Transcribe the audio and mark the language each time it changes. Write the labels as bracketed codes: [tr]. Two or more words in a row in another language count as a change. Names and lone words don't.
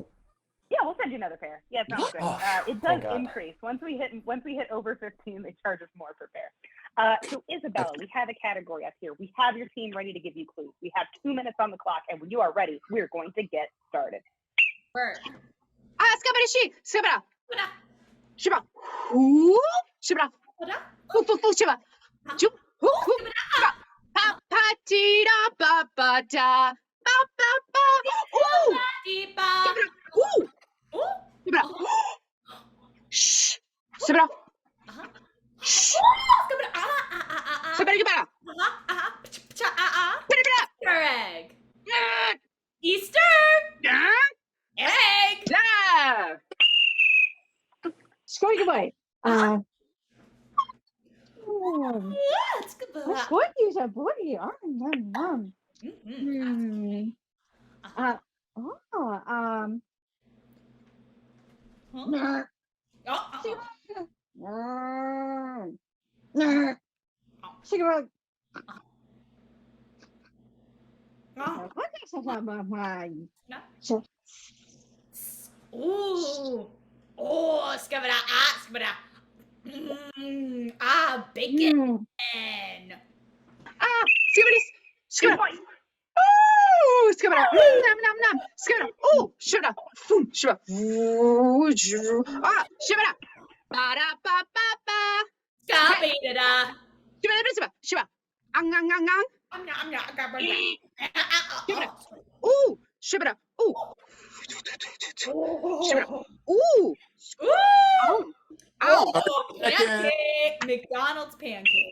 [en] Yeah, we'll send you another pair. Yeah, it sounds good. Oh, it thank does God. increase. Once we hit over 15, they charge us more per pair. So Isabella, we have a category up here. We have your team ready to give you clues. We have 2 minutes on the clock, and when you are ready, we're going to get started. Bird. Skabada. Shiba. Ooh. Shiba. Fu. Shiba. Chup. Pa-pa-tee-da, ba-ba-da. Ba-ba-ba. Ooh. Ooh. Shiba. Shh. Shiba. Egg. Easter. Egg. Goodbye. Let's go. Squirties are booty. Cigarette. Ooh. Oh, skabada. Bacon. Skabada. Ooh, skabada. Nom. Skabada. Ooh, shiba. Boom, shiba. Ooh, shibada. Ba-da-ba-ba-ba. Ska-be-da-da. Shiba. Ang. I'm not. Shibida. Ooh. Shibida. Ooh. Shibida. Ooh. Ooh! Ow. Pancake! McDonald's pancake.